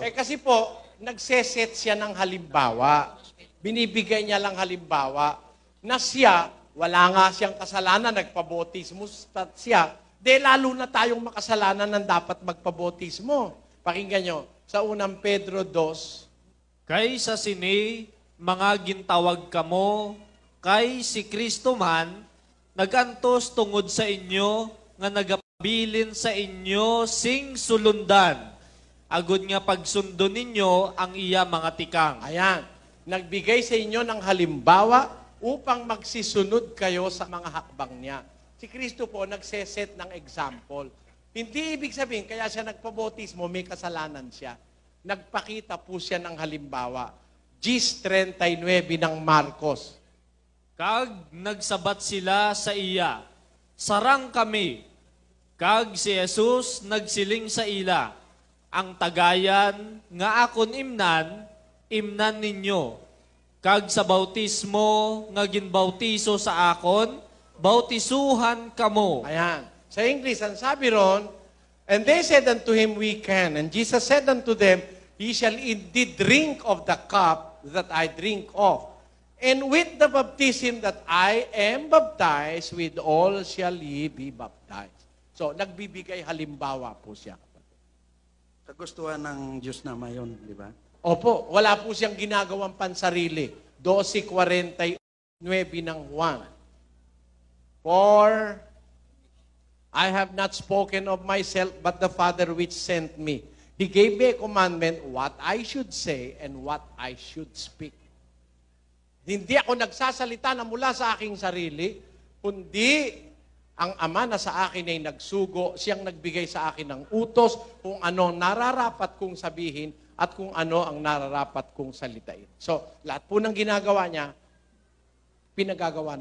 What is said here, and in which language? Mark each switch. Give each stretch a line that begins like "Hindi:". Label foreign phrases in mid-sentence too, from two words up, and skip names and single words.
Filipino: Kasi po, nagseset siya ng halimbawa. Binibigay niya lang halimbawa na siya, wala nga siyang kasalanan, nagpabautismo siya, lalo na tayong makasalanan ng dapat magpabautismo. Pakinggan nyo, sa unang Pedro 2,
Hiligaynon: Kay sa sini, mga gintawag kamo, kay si Kristo man, nagantos tungod sa inyo, nga nagabilin sa inyo, sing sulundan. Agud nga pagsundo ninyo, ang iya mga tikang.
Filipino: Ayan, nagbigay sa inyo ng halimbawa upang magsisunod kayo sa mga hakbang niya. Si Kristo po nagseset ng example. Hindi ibig sabihin, kaya siya nagpabautismo, may kasalanan siya. Nagpakita po siya ng halimbawa. Gis 39 ng Marcos.
Hiligaynon: Kag nagsabat sila sa iya, sarang kami. Kag si Jesus nagsiling sa ila, ang tagayan nga akon imnan ninyo. Kag sa bautismo nga ginbautiso sa akon, bautisuhan kamo.
Filipino: Ayan. Sa English, ang sabi ron,
English: and they said unto him, we can. And Jesus said unto them, ye shall indeed drink of the cup that I drink of. And with the baptism that I am baptized, with all shall ye be baptized.
Filipino: So, nagbibigay halimbawa po siya. Kagustuhan ng Diyos na mayon, di ba? Opo, wala po siyang ginagawang pansarili. 12:49 ng Juan.
English: For I have not spoken of myself, but the Father which sent me. He gave me a commandment what I should say and what I should speak.
Filipino: Hindi ako nagsasalita na mula sa aking sarili, kundi ang Ama na sa akin ay nagsugo, siyang nagbigay sa akin ng utos kung ano nararapat kong sabihin at kung ano ang nararapat kong salitain. So, lahat po ng ginagawa niya, pinagagawa na.